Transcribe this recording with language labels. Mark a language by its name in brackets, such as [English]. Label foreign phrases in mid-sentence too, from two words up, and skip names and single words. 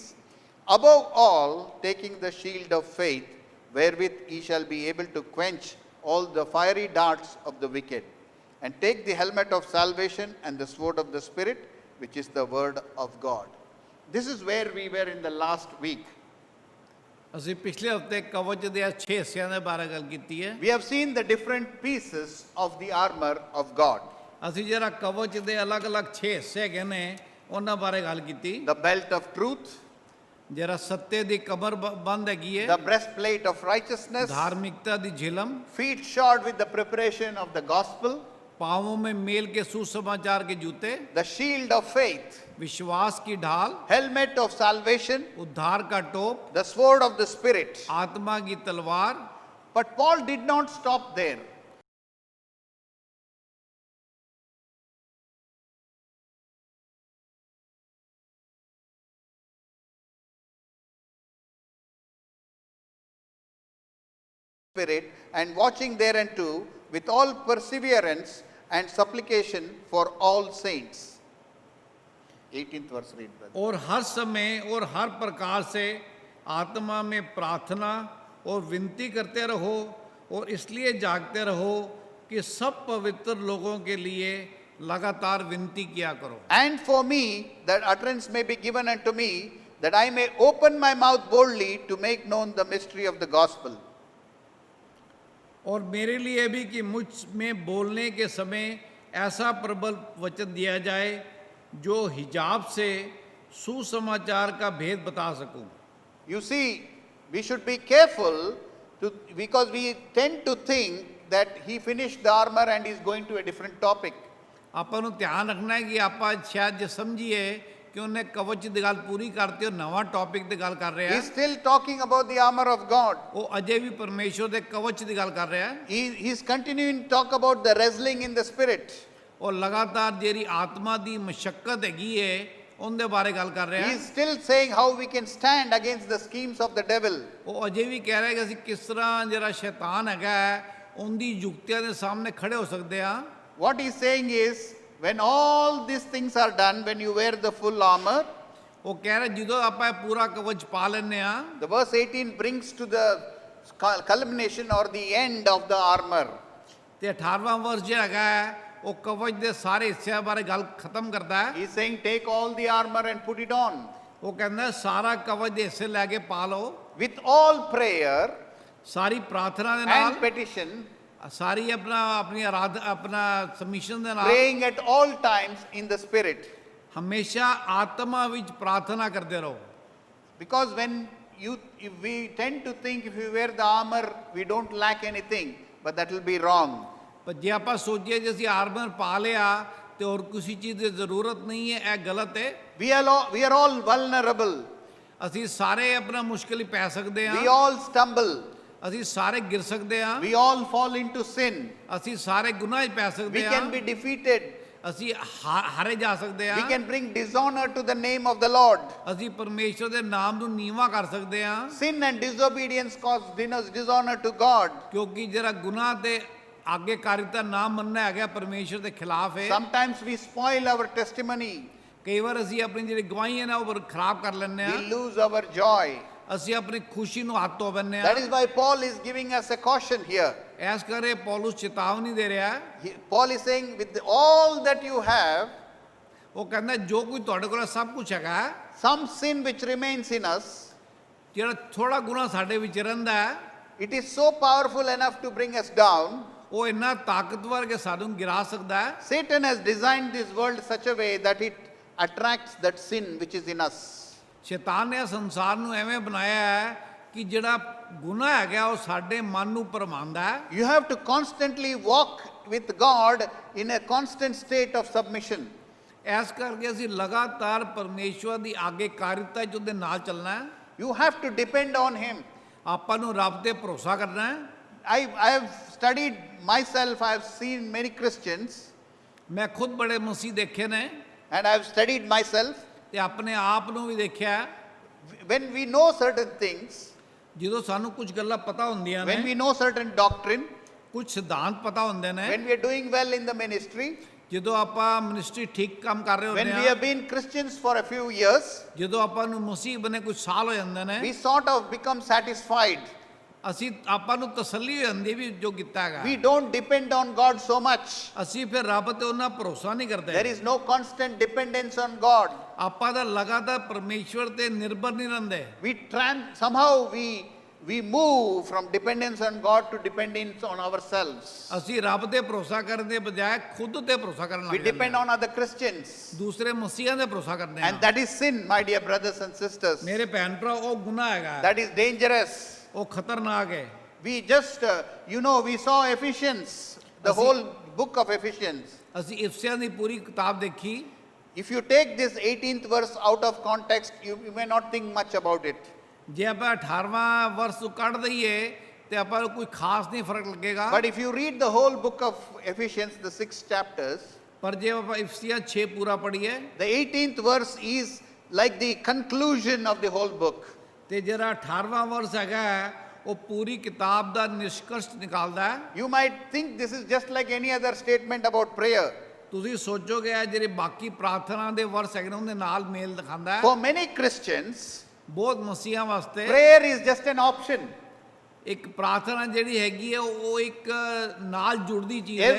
[English] Above all, taking the shield of faith, wherewith ye shall be able to quench all the fiery darts of the wicked. And take the helmet of salvation and the sword of the Spirit, which is the word of God. This is where we were in the last week. [Punjabi] ਅਸੀਂ ਪਿਛਲੇ ਹਫ਼ਤੇ ਕਵਚ ਦੇ 6 ਹਿੱਸਿਆਂ ਦੇ ਬਾਰੇ ਗੱਲ ਕੀਤੀ ਹੈ। [English] We have seen the different pieces of the armor of God. [Punjabi] ਅਸੀਂ ਜਿਹੜਾ ਕਵਚ ਦੇ ਅਲੱਗ-ਅਲੱਗ 6 ਹਿੱਸੇ ਹੈਗੇ ਨੇ ਉਹਨਾਂ ਬਾਰੇ ਗੱਲ ਕੀਤੀ। [English] The belt of truth, [Punjabi] ਜਿਹੜਾ ਸੱਤੇ ਦੀ ਕਮਰ ਬੰਦ ਹੈਗੀ ਹੈ। [English] the breastplate of righteousness, [Hindi] धार्मिकता ਦੀ झिलम, [English] feet shod with the preparation of the gospel, [Hindi] पाँवों में मेल के सुसमाचार के जूते, [English] the shield of faith, [Hindi] विश्वास की ढाल, [English] helmet of salvation, [Hindi] उद्धार का टोप, [English] the sword of the Spirit. [Hindi] आत्मा की तलवार। [English] But Paul did not stop there. Spirit, and watching thereunto with all perseverance and supplication for all saints. 18th verse read, brother. [Hindi] और हर समय और हर प्रकार से आत्मा में प्रार्थना और विनती करते रहो, और इसलिए जागते रहो कि सब पवित्र लोगों के लिए लगातार विनती किया करो। [English] And for me, that utterance may be given unto me, that I may open my mouth boldly to make known the mystery of the gospel. [Hindi] और मेरे लिए भी कि मुझ में बोलने के समय ऐसा प्रबल वचन दिया जाए जो हिजाब से सुसमाचार का भेद बता सकूं। [English] You see, we should be careful because we tend to think that he finished the armor and is going to a different topic. [Punjabi] ਆਪਾਂ ਨੂੰ ਧਿਆਨ ਰੱਖਣਾ ਹੈ ਕਿ ਆਪਾਂ ਸ਼ਾਇਦ ਜੇ ਸਮਝੀਏ ਕਿ ਉਹਨੇ ਕਵਚ ਦੀ ਗੱਲ ਪੂਰੀ ਕਰਤੀ ਉਹ ਨਵਾਂ ਟੌਪਿਕ ਦੀ ਗੱਲ ਕਰ ਰਿਹਾ [English] He is still talking about the armor of God. [Punjabi] ਉਹ ਅਜੇ ਵੀ ਪਰਮੇਸ਼ਵਰ ਦੇ ਕਵਚ ਦੀ ਗੱਲ ਕਰ ਰਿਹਾ ਹੈ। [English] He is continuing to talk about the wrestling in the spirit. [Punjabi] ਉਹ ਲਗਾਤਾਰ ਜਿਹੜੀ ਆਤਮਾ ਦੀ ਮਸ਼ੱਕਤ ਹੈਗੀ ਹੈ ਉਹਦੇ ਬਾਰੇ ਗੱਲ ਕਰ ਰਿਹਾ [English] He [Punjabi] ਹੈ। [English] is still saying how we can stand against the schemes of the devil. [Punjabi] ਉਹ ਅਜੇ ਵੀ ਕਹਿ ਰਿਹਾ ਕਿ ਅਸੀਂ ਕਿਸ ਤਰ੍ਹਾਂ ਜਿਹੜਾ ਸ਼ੈਤਾਨ ਹੈਗਾ ਉਹਦੀ ਯੁਕਤੀਆਂ ਦੇ ਸਾਹਮਣੇ ਖੜੇ ਹੋ ਸਕਦੇ ਆ। [English] What he is saying is, when all these things are done, when you wear the full armor, [Punjabi] ਉਹ ਕਹਿ ਰਿਹਾ ਜਦੋਂ ਆਪਾਂ ਇਹ ਪੂਰਾ ਕਵਚ ਪਾ ਲੈਂਦੇ ਆ। [English] the verse 18 brings to the culmination or the end of the armor. [Punjabi] ਤੇ 18ਵਾਂ ਵਰਸ ਜਿਹੜਾ ਹੈਗਾ ਉਹ ਕਵਚ ਦੇ ਸਾਰੇ ਹਿੱਸਿਆਂ ਬਾਰੇ ਗੱਲ ਖਤਮ ਕਰਦਾ ਹੈ। [English] He is saying, take all the armor and put it on. [Punjabi] ਉਹ ਕਹਿੰਦਾ ਸਾਰਾ ਕਵਚ ਦੇ ਹਿੱਸੇ ਲੈ ਕੇ ਪਾ ਲਓ, [English] With all prayer [Punjabi] ਸਾਰੀ ਪ੍ਰਾਰਥਨਾ ਦੇ ਨਾਲ, [English] and petition, [Punjabi] ਸਾਰੀ ਆਪਣੀ ਆਪਣਾ ਸਬਮਿਸ਼ਨ ਦੇ ਨਾਲ, [English] praying at all times in the spirit. [Punjabi] ਹਮੇਸ਼ਾ ਆਤਮਾ ਵਿੱਚ ਪ੍ਰਾਰਥਨਾ ਕਰਦੇ ਰਹੋ। [English] Because if we tend to think if we wear the armor, we don't lack anything, but that will be wrong. [Punjabi] ਪਰ ਜੇ ਆਪਾਂ ਸੋਚੀਏ ਜੇ ਅਸੀਂ ਆਰਮਰ ਪਾ ਲਿਆ ਤੇ ਹੋਰ ਕਿਸੇ ਚੀਜ਼ ਦੀ ਜ਼ਰੂਰਤ ਨਹੀਂ ਹੈ, ਇਹ ਗਲਤ ਹੈ। [English] We are all vulnerable. [Punjabi] ਅਸੀਂ ਸਾਰੇ ਆਪਣਾ ਮੁਸ਼ਕਿਲ ਹੀ ਪੈ ਸਕਦੇ ਹਾਂ। [English] We all stumble. [Punjabi] ਅਸੀਂ ਸਾਰੇ ਗਿਰ ਸਕਦੇ ਹਾਂ। [English] We all fall into sin. [Punjabi] ਅਸੀਂ ਸਾਰੇ ਗੁਨਾਹ 'ਚ ਪੈ [English] We [Punjabi] ਸਕਦੇ [English] can [Punjabi] ਹਾਂ। [English] be defeated. [Punjabi] ਅਸੀਂ ਹਾਰੇ ਜਾ ਸਕਦੇ [English] We [Punjabi] ਹਾਂ, [English] can bring dishonor to the name of the Lord. [Punjabi] ਅਸੀਂ ਪਰਮੇਸ਼ਵਰ ਦੇ ਨਾਮ ਨੂੰ ਨੀਵਾਂ ਕਰ ਸਕਦੇ ਹਾਂ, [English] Sin and disobedience cause dishonor to God. [Punjabi] ਕਿਉਂਕਿ ਜਿਹੜਾ ਗੁਨਾਹ ਤੇ ਆਗੇਕਾਰੀਤਾ ਨਾ ਮੰਨਣਾ ਹੈਗਾ ਪਰਮੇਸ਼ਵਰ ਦੇ ਖਿਲਾਫ ਹੈ। [English] Sometimes we spoil our testimony. [Punjabi] ਕਈ ਵਾਰ ਅਸੀਂ ਆਪਣੀ ਜਿਹੜੀ ਗਵਾਹੀ ਹੈ ਨਾ ਉਹ ਖਰਾਬ ਕਰ ਲੈਂਦੇ [English] We [Punjabi] ਹਾਂ, [English] lose our joy. [Punjabi] ਅਸੀਂ ਆਪਣੀ ਖੁਸ਼ੀ ਨੂੰ ਹੱਥ ਧੋ ਬੈਂਦੇ [English] That [Punjabi] ਹਾਂ। [English] is why Paul is giving us a caution here. [Punjabi] ਐਸ ਕਰੇ ਪੌਲੁਸ ਚੇਤਾਵਨੀ ਦੇ ਰਿਹਾ ਹੈ। [English] Paul is saying, with all that you have, [Punjabi] ਉਹ ਕਹਿੰਦਾ ਜੋ ਕੁਝ ਤੁਹਾਡੇ ਕੋਲ ਸਭ ਕੁਝ ਹੈਗਾ, [English] some sin which remains in us, [Punjabi] ਜਿਹੜਾ ਥੋੜਾ ਗੁਨਾਹ ਸਾਡੇ ਵਿੱਚ ਰਹਿੰਦਾ ਹੈ, [English] it is so powerful enough to bring us down. [Punjabi] ਉਹ ਇੰਨਾ ਤਾਕਤਵਰ ਕਿ ਸਾਨੂੰ ਗਿਰਾ ਸਕਦਾ ਹੈ। [English] Satan has designed this world such a way that it attracts that sin which is in us. [Punjabi] ਸ਼ੈਤਾਨ ਨੇ ਸੰਸਾਰ ਨੂੰ ਐਵੇਂ ਬਣਾਇਆ ਹੈ ਕਿ ਜਿਹੜਾ ਗੁਨਾਹ ਹੈਗਾ ਉਹ ਸਾਡੇ ਮਨ ਨੂੰ ਭਰਮਾਉਂਦਾ ਹੈ। [English] You have to constantly walk with God in a constant state of submission. [Punjabi] ਐਸ ਕਰਕੇ ਅਸੀਂ ਲਗਾਤਾਰ ਪਰਮੇਸ਼ਵਰ ਦੀ ਆਗੇਕਾਰੀਤਾ 'ਚ ਉਹਦੇ ਨਾਲ ਚੱਲਣਾ ਹੈ। [English] You have to depend on Him. [Punjabi] ਆਪਾਂ ਨੂੰ ਰੱਬ ਤੇ ਭਰੋਸਾ ਕਰਨਾ ਹੈ। [English] I have studied myself, I have seen many Christians, [Punjabi] ਮੈਂ ਖੁਦ ਬੜੇ ਮਸੀਹ ਦੇਖੇ ਨੇ [English] and I have studied myself. [Punjabi] ਤੇ ਆਪਣੇ ਆਪ ਨੂੰ ਵੀ ਦੇਖਿਆ ਹੈ। [English] When we know certain things, [Punjabi] ਜਦੋਂ ਸਾਨੂੰ ਕੁਝ ਗੱਲਾਂ ਪਤਾ ਹੁੰਦੀਆਂ [English] when we [Punjabi] ਨੇ, [English] know certain doctrine, [Punjabi] ਕੁਝ ਸਿਧਾਂਤ ਪਤਾ ਹੁੰਦੇ ਨੇ, [English] when we are doing well in the ministry, [Punjabi] ਜਦੋਂ ਆਪਾਂ ਮਿਨਿਸਟਰੀ ਠੀਕ ਕੰਮ ਕਰ ਰਹੇ [English] when [Punjabi] ਹੁੰਦੇ [English] we [Punjabi] ਹਾਂ, [English] have been Christians for a few years, [Punjabi] ਜਦੋਂ ਆਪਾਂ ਨੂੰ ਮਸੀਹ ਬਣੇ ਕੁਝ ਸਾਲ ਹੋ ਜਾਂਦੇ ਨੇ, [English] we sort of become satisfied. [Punjabi] ਅਸੀਂ ਆਪਾਂ ਨੂੰ ਤਸੱਲੀ ਹੋ ਜਾਂਦੀ ਵੀ ਜੋ ਕੀਤਾ ਹੈਗਾ। [English] We don't depend on God so much. [Punjabi] ਅਸੀਂ ਫਿਰ ਰੱਬ ਤੇ ਉਹਨਾਂ ਭਰੋਸਾ ਨਹੀਂ [English] There [Punjabi] ਕਰਦੇ। [English] is no constant dependence on God. [Punjabi] ਆਪਾਂ ਦਾ ਲਗਾਤਾਰ ਪਰਮੇਸ਼ਵਰ ਤੇ ਨਿਰਭਰ ਨਹੀਂ ਰਹਿੰਦੇ। [English] Somehow we move from dependence on God to dependence on ourselves. [Punjabi] ਅਸੀਂ ਰੱਬ ਤੇ ਭਰੋਸਾ ਕਰਨ ਦੇ ਬਜਾਏ ਖੁਦ ਤੇ ਭਰੋਸਾ ਕਰਨ [English] We [Punjabi] ਲੱਗ ਜਾਂਦੇ [English] depend [Punjabi] ਹਾਂ। [English] on other Christians. [Punjabi] ਦੂਸਰੇ ਮਸੀਹਾਂ ਤੇ ਭਰੋਸਾ ਕਰਦੇ [English] And [Punjabi] ਹਾਂ। [English] that is sin, my dear brothers and sisters. [Punjabi] ਮੇਰੇ ਭੈਣ ਭਰਾ ਉਹ ਗੁਨਾਹ ਹੈਗਾ, [English] That is dangerous. [Punjabi] ਉਹ ਖਤਰਨਾਕ ਹੈ। [English] We just, we saw Ephesians, the whole book of Ephesians. [Punjabi] ਅਸੀਂ ਇਫਸੀਆਂ ਦੀ ਪੂਰੀ ਕਿਤਾਬ ਦੇਖੀ। [English] If you take this 18th verse out of context, you may not think much about it. [Punjabi] ਜੇ ਆਪਾਂ 18ਵਾਂ ਵਰਸ ਤੋਂ ਕੱਢ ਦਈਏ ਤੇ ਆਪਾਂ ਨੂੰ ਕੋਈ ਖਾਸ ਨਹੀਂ ਫਰਕ ਲੱਗੇਗਾ। [English] But if you read the whole book of Ephesians, the 6 chapters, [Punjabi] ਪਰ ਜੇ ਆਪਾਂ ਇਫਸੀਆਂ 6 ਪੂਰਾ ਪੜ੍ਹੀਏ [English] the 18th verse is like the conclusion of the whole book. [Punjabi] ਤੇ ਜਿਹੜਾ 18ਵਾਂ ਵਰਸ ਹੈਗਾ ਉਹ ਪੂਰੀ ਕਿਤਾਬ ਦਾ ਨਿਸ਼ਕਰਸ਼ ਨਿਕਾਲਦਾ ਹੈ। [English] You might think this is just like any other statement about prayer. [Punjabi] ਤੁਸੀਂ ਸੋਚੋਗੇ ਇਹ ਜਿਹੜੇ ਬਾਕੀ ਪ੍ਰਾਰਥਨਾ ਦੇ ਵਰਸ ਹੈਗੇ ਨੇ ਉਹਦੇ ਨਾਲ ਮੇਲ ਦਿਖਾਉਂਦਾ ਹੈ। [English] For many Christians, [Punjabi] ਬਹੁਤ ਮਸੀਹਾਂ ਵਾਸਤੇ [English] prayer is just an option. [Punjabi] ਇੱਕ ਪ੍ਰਾਰਥਨਾ ਜਿਹੜੀ ਹੈਗੀ ਹੈ ਉਹ ਇੱਕ ਨਾਲ ਜੁੜਦੀ ਚੀਜ਼ ਹੈ।